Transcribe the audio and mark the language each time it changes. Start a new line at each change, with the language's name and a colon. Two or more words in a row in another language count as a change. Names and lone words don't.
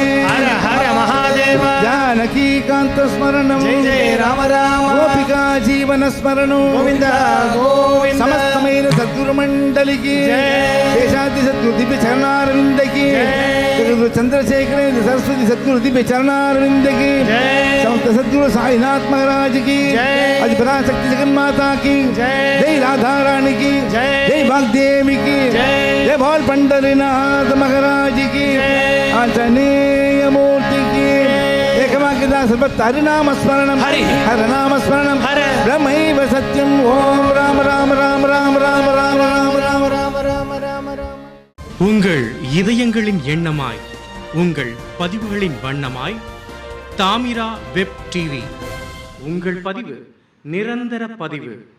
Sanskrit: हर हर महादेव जानकी कांत स्मरणम जय जय राम राम गोपिका जीवन स्मरणम गोविंद गोविंद
Telugu: समस्तమైన సద్గురు మండలికి జై. శేషాద్రి సద్గురు దివ్య చరణారవిందకి జగద్గురు చంద్రశేఖర సరస్వతి సద్గురు దివ్య చరణారవిందకి జై. సమస్త సద్గురు సాయినాథ్ మహారాజ్ కి జై. అది పరాశక్తి జగన్మాతా కి జై. జై రాధారాణి కి జై. జై వాగ్దేవి కి జై. జై బాల్ పండరినాథ్ మహారాజ్ కి ఆంజనేయ మూర్తి కి ఏకవాక్యదాస హరినామ స్మరణం హరి. హరనామ స్మరణం హర.
Sanskrit: బ్రహ్మైవ సత్యం ఓం రామ రామ రామ రామ రామ రామ రామ రామ
Tamil: ராம ராம ராம ராம உங்கள் இதயங்களின் எண்ணமாய் உங்கள் பதிவுகளின் வண்ணமாய் தாமிரா வெப் டிவி. உங்கள் பதிவு நிரந்தர பதிவு.